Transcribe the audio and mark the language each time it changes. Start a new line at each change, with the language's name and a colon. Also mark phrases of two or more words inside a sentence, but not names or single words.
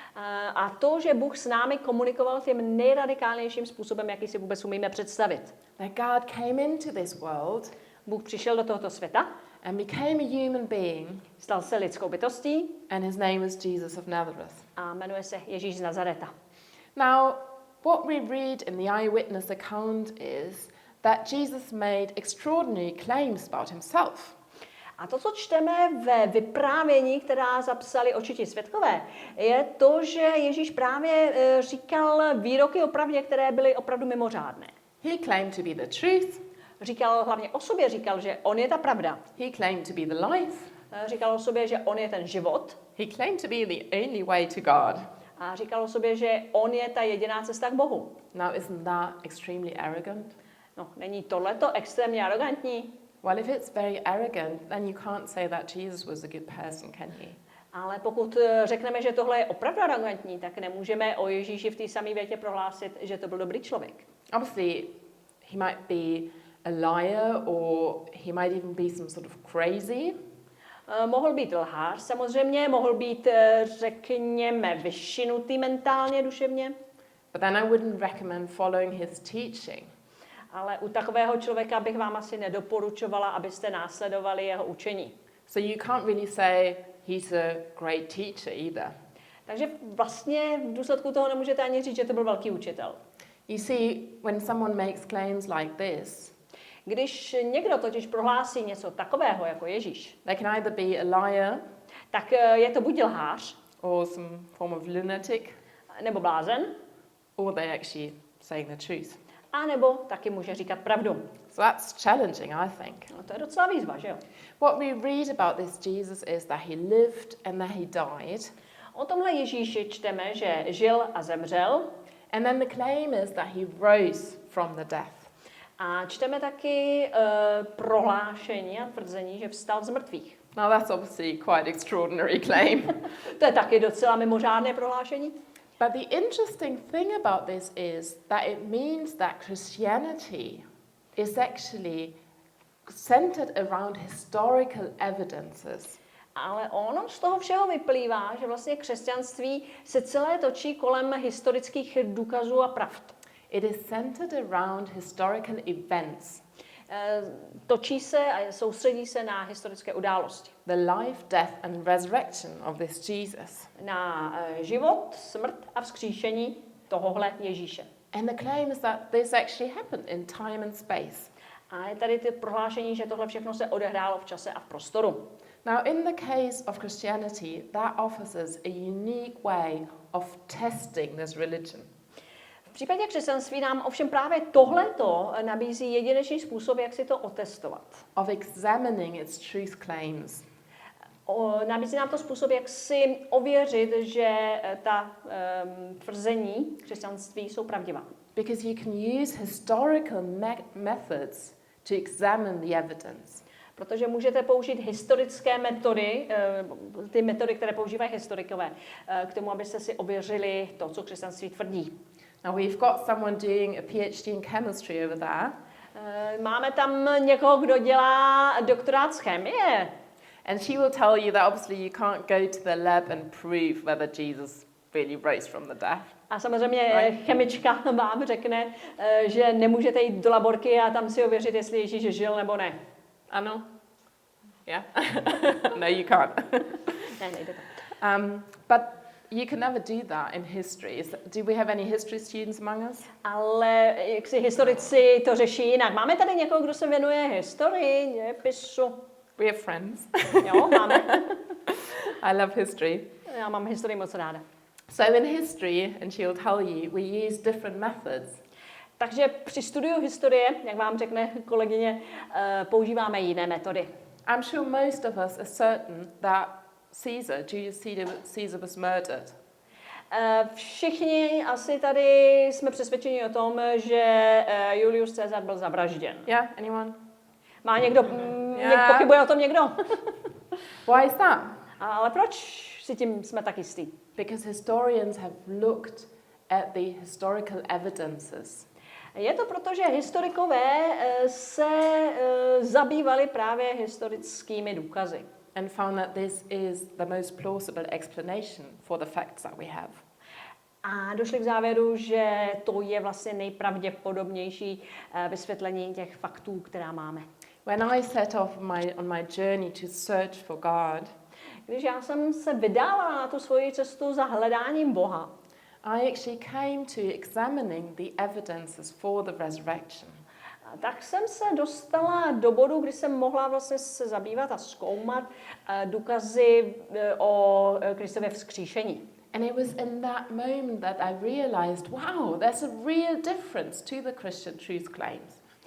Czech: A to, že Bůh s námi komunikoval tím nejradikálnějším způsobem, jaký si vůbec umíme představit.
English: That God came into this world
Czech: Bůh přišel do tohoto světa,
English: and became a human being,
Czech: stal se lidskou bytostí
English: and his name was Jesus of Nazareth.
Czech: a jmenuje se Ježíš z Nazareta.
English: Now, what we read in the eyewitness account is that Jesus made extraordinary claims about himself.
Czech: A to, co čteme ve vyprávění, která zapsali očití svědkové, je to, že Ježíš právě říkal výroky o pravdě, které byly opravdu mimořádné.
English: He claimed to be the truth.
Czech: Říkal hlavně o sobě, říkal, že on je ta pravda.
English: He claimed to be the life.
Czech: Říkal o sobě, že on je ten život.
English: He claimed to be the only way to God.
Czech: A říkal o sobě, že on je ta jediná cesta k Bohu.
English: Now, isn't that extremely arrogant?
Czech: No, není tohleto extrémně arrogantní?
English: Well, if it's very arrogant, then you can't say that Jesus was a good person, can you?
Czech: Ale pokud řekneme, že tohle je opravdu arrogantní, tak nemůžeme o Ježíši v té samé větě prohlásit, že to byl dobrý člověk.
English: Obviously, he might be a liar or he might even be some sort of crazy.
Czech: Mohl být lhář samozřejmě, mohl být, řekněme, vyšinutý mentálně, duševně.
English: But then I wouldn't recommend following his teaching.
Czech: Ale u takového člověka bych vám asi nedoporučovala, abyste následovali jeho učení.
English: So you can't really say he's a great teacher either.
Czech: Takže vlastně v důsledku toho nemůžete ani říct, že to byl velký učitel.
English: You see, when someone makes claims like this,
Czech: Když někdo totiž prohlásí něco takového jako Ježíš,
English: they can either be a liar
Czech: tak je to buď lhář,
English: or some form of lunatic,
Czech: nebo blázen,
English: or they're actually saying the truth.
Czech: a nebo taky může říkat pravdu.
English: So that's challenging, I think.
Czech: No, to je docela výzva, že jo?
English: What we read about this Jesus is that he lived and that he died,
Czech: O tomhle Ježíši čteme, že žil a zemřel
English: And then the claim is that he rose from the death.
Czech: A čteme taky prohlášení a tvrzení, že vstal z mrtvých.
English: Now that's obviously quite extraordinary claim.
Czech: To je taky docela mimořádné prohlášení.
English: But the interesting thing about this is that it means that Christianity is actually centered around historical evidences.
Czech: Ale ono z toho všeho vyplývá, že vlastně křesťanství se celé točí kolem historických důkazů a pravd.
English: It is centered around historical events.
Czech: Točí se a soustředí se na historické události.
English: The life, death and resurrection of this Jesus.
Czech: Na život, smrt a vzkříšení tohohle Ježíše.
English: And the claim is that this actually happened in time and space.
Czech: A je tady ty prohlášení, že tohle všechno se odehrálo v čase a v prostoru.
English: Now, in the case of Christianity, that offers us a unique way of testing this religion.
Czech: V případě křesťanství nám ovšem právě tohleto nabízí jedinečný způsob, jak si to otestovat.
English: Of examining its truth claims.
Czech: Nabízí nám to způsob, jak si ověřit, že ta tvrzení křesťanství jsou pravdivá.
English: Because you can use historical methods to examine the evidence.
Czech: Protože můžete použít historické metody, ty metody, které používají historikové, k tomu, abyste si ověřili to, co křesťanství tvrdí.
English: Now we've got someone doing a PhD in chemistry over there.
Czech: Máme tam někoho, kdo dělá doktorát z chemie.
English: And she will tell you that obviously you can't go to the lab and prove whether Jesus really rose from the death.
Czech: A samozřejmě chemička vám řekne, že nemůžete jít do laborky a tam si ověřit, jestli Ježíš žil nebo ne. Ano?
English: Yeah? No, you can't.
Czech: Ne, nejde to.
English: But you can never do that in history. Do we have any history students among us?
Czech: Ale jak si historici to řeší jinak. Máme tady někoho, kdo se věnuje historii, dějepisu?
English: We have friends.
Czech: Jo, máme.
English: I love history.
Czech: Já mám historii moc ráda.
English: So in history, and she'll tell you, we use different methods.
Czech: Takže při studiu historie, jak vám řekne kolegyně, používáme jiné metody.
English: I'm sure most of us are certain that Julius Caesar was murdered.
Czech: Všichni asi tady jsme přesvědčeni o tom, že Julius Caesar byl zavražděn.
English: Yeah, anyone?
Czech: Má někdo, pochybuje o tom někdo?
English: Why is that?
Czech: Ale proč si tím jsme tak jistý?
English: Because historians have looked at the historical evidences.
Czech: Je to proto, že historikové se zabývali právě historickými důkazy.
English: And found that this is the most plausible explanation for the facts that we have.
Czech: A došli k závěru, že to je vlastně nejpravděpodobnější vysvětlení těch faktů, která máme.
English: When I set off on my journey to search for God,
Czech: když já jsem se vydala na tu svoji cestu za hledáním Boha,
English: I actually came to examining the evidences for the resurrection.
Czech: Tak jsem se dostala do bodu, kdy jsem mohla vlastně se zabývat a zkoumat důkazy o Kristově vzkříšení.
English: And it was in that moment that I realized, wow, there's a real difference to the Christian truth claims.